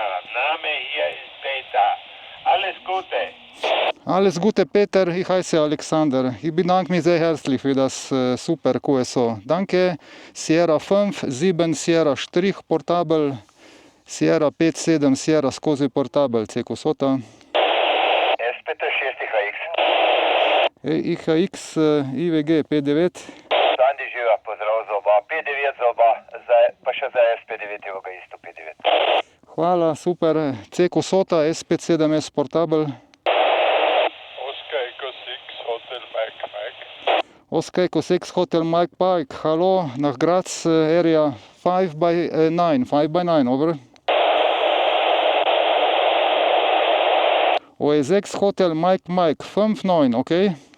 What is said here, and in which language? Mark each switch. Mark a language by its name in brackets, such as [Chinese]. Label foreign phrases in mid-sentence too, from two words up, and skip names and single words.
[German] Name hier ist Peter. Alles Gute. Alles Gute, Peter. Ich heiße Alexander. Ich bedanke mich sehr herzlich für das super QSO. Danke. Sierra 5, 7 Sierra Strich Portable. [Slovenian] Sierra 5, 7 Sierra skozi Portable. CQ SOTA. IHX IVG 5-9. Sandi živa, pozdrav za oba. 5-9 za oba, zdaj pa še za SP9 ga isto 5-9. Hvala, super. CQ SOTA SP7S Portable. [English] Oscar Echo 6 Hotel Mike Mike. Oscar Echo 6 Hotel Mike Pike. [German] Hallo, nach Graz area 5x9. 5x9, over. [English] OE6 Hotel Mike Mike 5-9, okay?